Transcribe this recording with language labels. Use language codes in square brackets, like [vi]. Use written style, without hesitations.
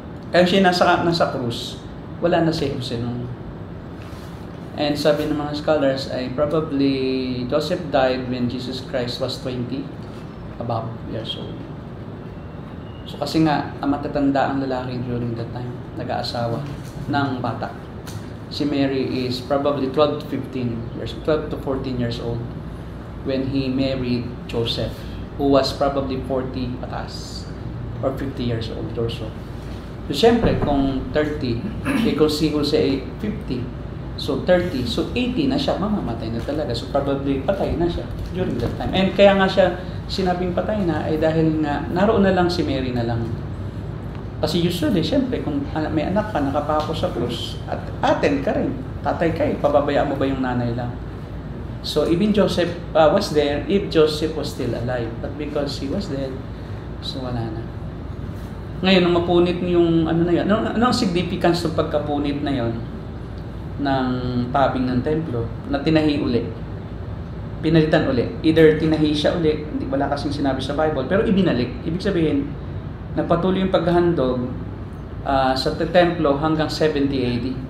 [tl] Kaya siya nasa krus, wala na si Jose nung. [en] And [tl] sabi ng mga scholars ay [en] probably Joseph died when Jesus Christ was 20 about years old. [tl] So kasi nga, matatanda ang lalaki [en] during that time, [tl] nag-aasawa ng bata. [en] Si Mary is probably 12 to 14 years old when he married Joseph, who was probably 40 patas or 50 years old or so. [tl] So syempre, kung 30, kung si Jose ay 50, so 30, so 80 na siya, mamamatay na talaga. So probably patay na siya [en] during that time. [tl] And kaya nga siya sinabing patay na ay dahil nga naroon na lang si Mary na lang. Kasi usually, syempre, kung may anak ka, nakapako sa krus, at aten ka rin, tatay ka eh, pababayaan mo ba yung nanay lang? [en] So even Joseph was there, if Joseph was still alive, but because he was dead, so [tl] wala na. Ngayon, nung mapunit yung ano na yun, ano ang significance ng pagkapunit na yon ng tabing ng templo, na tinahi uli? Pinalitan uli. Either tinahi siya uli, hindi wala kasing sinabi sa Bible, pero ibinalik. Ibig sabihin, nagpatuloy yung paghahandog sa templo hanggang 70 AD.